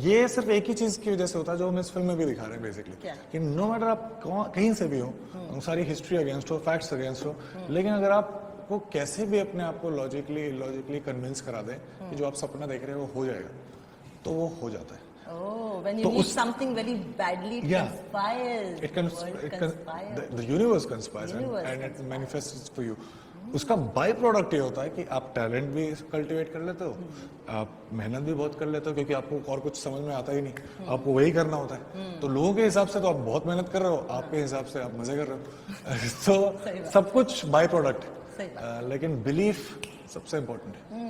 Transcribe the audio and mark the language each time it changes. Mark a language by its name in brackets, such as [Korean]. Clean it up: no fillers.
[Hindi] ये सिर्फ एक ही चीज की वजह से होता है जो हम इस फिल्म में भी दिखा रहे हैं बेसिकली, कि नो मैटर आप कहीं से भी हो, सारी हिस्ट्री अगेंस्ट हो, फैक्ट्स अगेंस्ट हो, लेकिन अगर आपको कैसे भी अपने आप को लॉजिकली कन्विंस करा दें कि जो आप सपना देख रहे हो वो हो जाएगा, तो वो हो जाता है। [English] Oh, when you need something very badly, it conspires. The universe conspires and it manifests for you. [Hindi] उसका बाई प्रोडक्ट ये होता है कि आप टैलेंट भी कल्टीवेट कर लेते हो, आप मेहनत भी बहुत कर लेते हो, क्योंकि आपको और कुछ समझ में आता ही नहीं, आपको वही करना होता है। तो लोगों के हिसाब से तो आप बहुत मेहनत कर रहे हो, आपके हिसाब से आप मजे कर रहे हो। तो सब कुछ बाई प्रोडक्ट है, लेकिन बिलीफ सबसे इम्पोर्टेंट है।